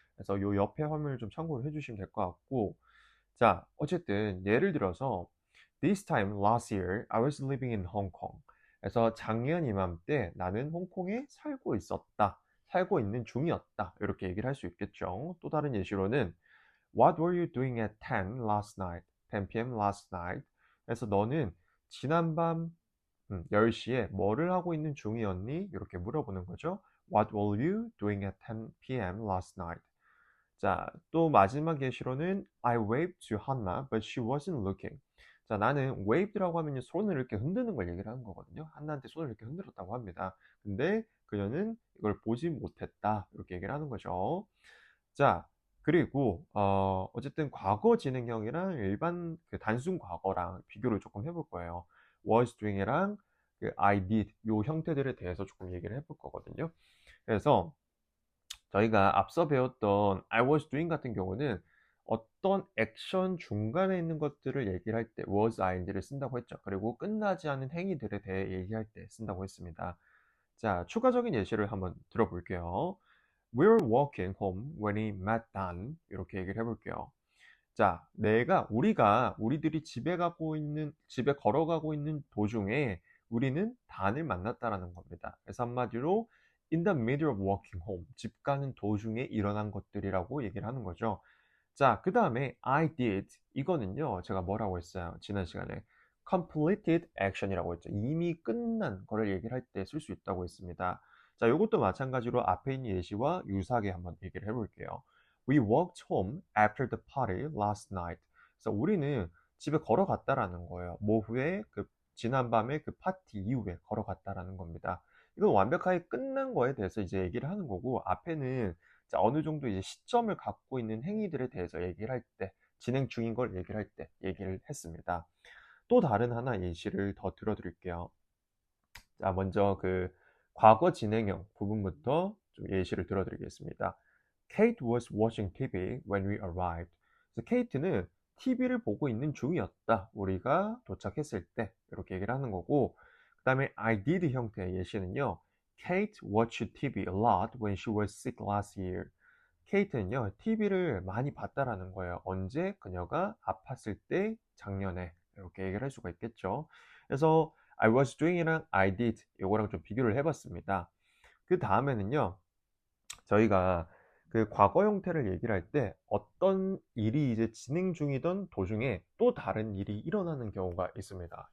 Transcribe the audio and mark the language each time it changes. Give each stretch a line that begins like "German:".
Korean: 그래서 요 옆에 화면을 좀 참고를 해주시면 될 것 같고, 자, 어쨌든 예를 들어서
English: This time last year, I was living in Hong Kong.
Korean: 그래서 작년 이맘때 나는 홍콩에 살고 있었다. 살고 있는 중이었다. 이렇게 얘기를 할 수 있겠죠. 또 다른 예시로는
English: What were you doing at 10 last night? 10 p.m. last night.
Korean: 그래서 너는 지난밤 10시에 뭐를 하고 있는 중이었니? 이렇게 물어보는 거죠.
English: What were you doing at 10 p.m. last night?
Korean: 자, 또 마지막 예시로는
English: I waved to Hanna, but she wasn't looking.
Korean: 자, 나는 waved라고 하면 손을 이렇게 흔드는 걸 얘기를 하는 거거든요. 한나한테 손을 이렇게 흔들었다고 합니다. 근데 그녀는 이걸 보지 못했다. 이렇게 얘기를 하는 거죠. 자, 그리고 어쨌든 과거 진행형이랑 일반 그 단순 과거랑 비교를 조금 해볼 거예요. was doing이랑 그 I did 요 형태들에 대해서 조금 얘기를 해볼 거거든요. 그래서 저희가 앞서 배웠던 I was doing 같은 경우는 어떤 액션 중간에 있는 것들을 얘기를 할 때 was ing를 쓴다고 했죠. 그리고 끝나지 않은 행위들에 대해 얘기할 때 쓴다고 했습니다. 자, 추가적인 예시를 한번 들어볼게요.
English: We were walking home when we met Dan.
Korean: 이렇게 얘기를 해볼게요. 자, 우리들이 집에 걸어가고 있는 도중에 우리는 단을 만났다라는 겁니다. 그래서 한마디로
English: in the middle of walking home,
Korean: 집 가는 도중에 일어난 것들이라고 얘기를 하는 거죠. 자, 그 다음에 I did, 이거는요, 제가 뭐라고 했어요? 지난 시간에 completed action이라고 했죠. 이미 끝난 거를 얘기를 할 때 쓸 수 있다고 했습니다. 자, 이것도 마찬가지로 앞에 있는 예시와 유사하게 한번 얘기를 해볼게요.
English: We walked home after the party last night.
Korean: 그래서 우리는 집에 걸어갔다라는 거예요. 모후에 지난밤에 그 파티 이후에 걸어갔다라는 겁니다. 이건 완벽하게 끝난 거에 대해서 이제 얘기를 하는 거고, 앞에는 자, 어느 정도 이제 시점을 갖고 있는 행위들에 대해서 얘기를 할 때, 진행 중인 걸 얘기를 할 때 얘기를 했습니다. 또 다른 하나 예시를 더 들어드릴게요. 자, 먼저 그 과거 진행형 부분부터 좀 예시를 들어드리겠습니다.
English: Kate was watching TV when we arrived.
Korean: 그래서 케이트는 TV를 보고 있는 중이었다. 우리가 도착했을 때 이렇게 얘기를 하는 거고, 그 그다음에 I did 형태의 예시는요.
English: Kate watched TV a lot when she was sick last year.
Korean: 케이트는요, TV를 많이 봤다라는 거예요. 언제? 그녀가 아팠을 때, 작년에. 이렇게 얘기를 할 수가 있겠죠. 그래서 I was doing이랑 I did 이거랑 좀 비교를 해봤습니다. 그 다음에는요, 저희가 그 과거 형태를 얘기를 할 때 어떤 일이 이제 진행 중이던 도중에 또 다른 일이 일어나는 경우가 있습니다.